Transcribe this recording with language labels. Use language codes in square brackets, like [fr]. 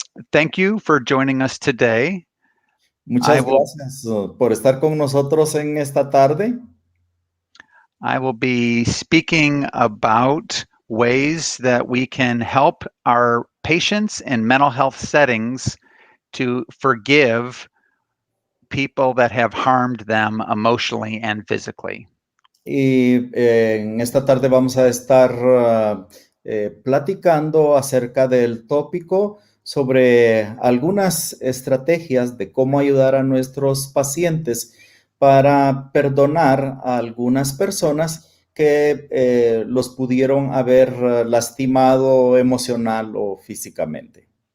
[en] Thank you for joining us today. [es] Muchas gracias por estar con nosotros en esta tarde. [en] I will be speaking about ways that we can help our patients in mental health settings to forgive people that have harmed them emotionally and physically. [es] Y en esta tarde vamos a estar platicando acerca del tópico sobre algunas estrategias de cómo ayudar a nuestros pacientes para perdonar a algunas personas que los pudieron haber lastimado emocional o físicamente.